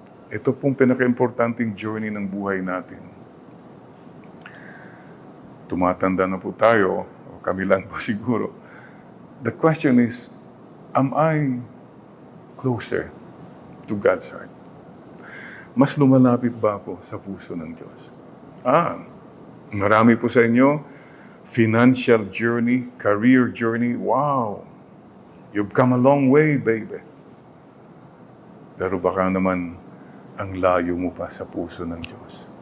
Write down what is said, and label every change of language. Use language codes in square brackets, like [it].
[tl] Ito pong pinaka-importanting journey ng buhay natin. Tumatanda na po tayo, o kami lang po siguro. [en] The question is, am I closer to God's heart? [tl] Mas lumalapit ba ako sa puso ng Diyos? Marami po sa inyo, [en] financial journey, career journey, wow! You've come a long way, baby. [tl] Pero baka naman, ang layo mo pa sa puso ng Diyos.